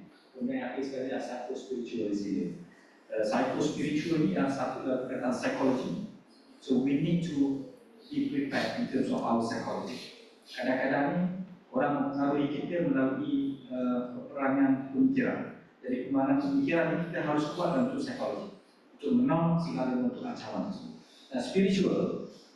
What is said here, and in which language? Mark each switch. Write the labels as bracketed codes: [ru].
[ms] Kemudian yang akhir sekali adalah psycho-spiritual resilience. Psycho-spiritual ini adalah satu perkataan psikologi. [en] So we need to be prepared in terms of our psychology. [ms] Kadang-kadang ni orang mempengaruhi kita melalui peperangan pemikiran. Jadi pemanahan pemikiran kita harus kuat untuk psikologi, untuk menolak segala bentuk ancaman tersebut. Dan spiritual,